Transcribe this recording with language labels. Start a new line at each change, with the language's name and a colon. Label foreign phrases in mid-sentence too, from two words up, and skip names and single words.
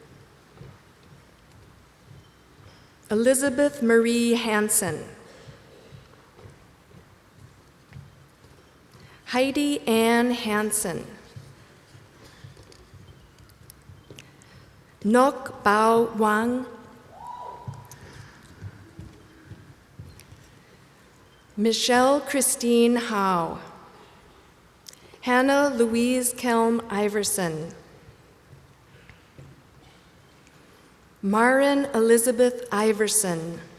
English: Elizabeth Marie Hansen. Heidi Ann Hansen. Nok Bao Wang. Michelle Christine Howe. Hannah Louise Kelm Iverson. Marin Elizabeth Iverson.